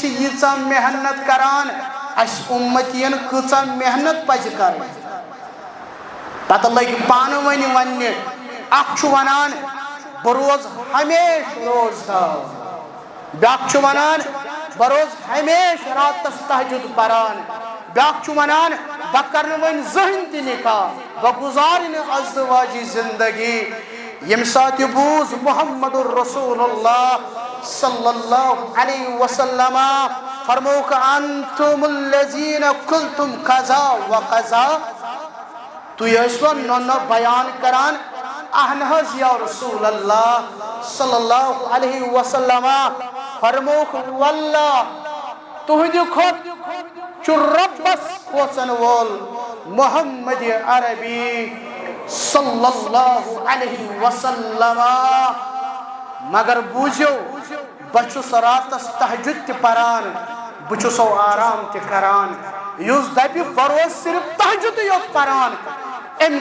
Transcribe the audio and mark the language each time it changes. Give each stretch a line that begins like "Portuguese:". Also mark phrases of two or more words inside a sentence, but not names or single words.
Kashmiri: ییژا محنت کران اس امتین کۭژاہ محنت پزِ کرٕنۍ پتہ لگ پانونی ونہ اخ ونان بہ روز ہمیش روزدار بیاکھ ونان بہ روز ہمیش راتس تہجد پران بیاکھ ونان بہ کرنہ وۄنۍ زٕہٕنۍ تہِ نکاح بہ گزارِ نہٕ ازدواجی زندگی یم ساتہ بوز محمد الرسول اللہ صلی اللہ علیہ وسلم فرموک
Arabic: انتم الذین قلتم کذا و کذا
Kashmiri: تُہۍ ٲسوا نۄنہٕ بیان کران اہن حظ یا رسول اللہ صلی اللہ علیہ وسلم فرموک واللہ تہندِ کھۄت چھُ ربس کھوژن وول محمد عربی صلی اللہ علیہ وسلم مگر بوٗزِو بہ چھُس راتس تہجد تہِ پران بہ چھُسو آرام تہِ کران یُس دپہِ بہ روز صرف تہجدٕے یوت پران أمۍ